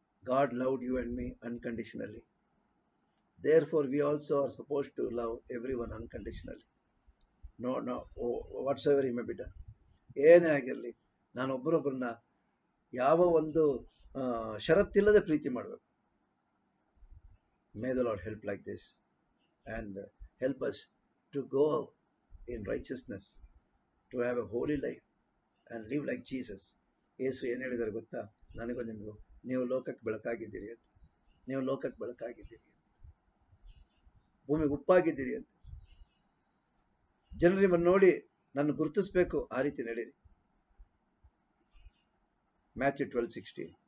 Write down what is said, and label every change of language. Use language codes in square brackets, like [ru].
[en] God loved you and me unconditionally. Therefore, we also are supposed to love everyone unconditionally. No, whatsoever he may be done. [kn] ಏನೇ ಆಗಿರಲಿ, ನಾನು ಒಬ್ಬರೊಬ್ಬರನ್ನ ಯಾವ ಒಂದು ಷರತ್ತಿಲ್ಲದೆ ಪ್ರೀತಿ ಮಾಡಬೇಕು. [en] May the Lord help like this and help us to go in righteousness, to have a holy life and live like Jesus. [kn] ಯೇಸು ಏನು ಹೇಳಿದ್ದಾರೆ ಗೊತ್ತಾ? ನನಗೂ ನಿಮಗೂ, ನೀವು ಲೋಕಕ್ಕೆ ಬೆಳಕಾಗಿದ್ದೀರಿ ಅಂತ, ನೀವು ಲೋಕಕ್ಕೆ ಬೆಳಕಾಗಿದ್ದೀರಿ, ಭೂಮಿಗೆ ಉಪ್ಪಾಗಿದ್ದೀರಿ ಅಂತ. ಜನರು ನಿಮ್ಮನ್ನು ನೋಡಿ ನನ್ನ ಗುರುತಿಸ್ಬೇಕು, ಆ ರೀತಿ ನಡೀರಿ. ಮ್ಯಾಥ್ಯೂ 12:16.